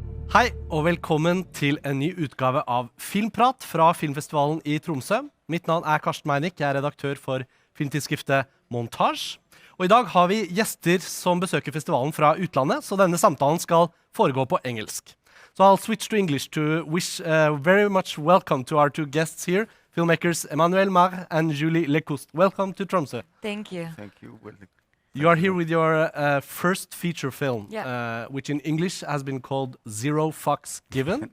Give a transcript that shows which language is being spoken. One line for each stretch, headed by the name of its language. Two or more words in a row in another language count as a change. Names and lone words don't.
Norwegian: Hei og velkommen til en ny utgave av Filmprat fra filmfestivalen i Tromsø. Mitt navn er Karsten Meinich, jeg er redaktør for filmtidsskriftet Montages. Og i dag har vi gjester som besøker festivalen fra utlandet, så denne samtalen skal foregå på engelsk.
English: So I'll switch to English to wish very much welcome to our two guests here, filmmakers Emmanuel Marre and Julie Lecoustre. Welcome to Tromsø. Thank you. Thank you. You are here with your first feature film, Yeah. which in English has been called Zero Fucks Given.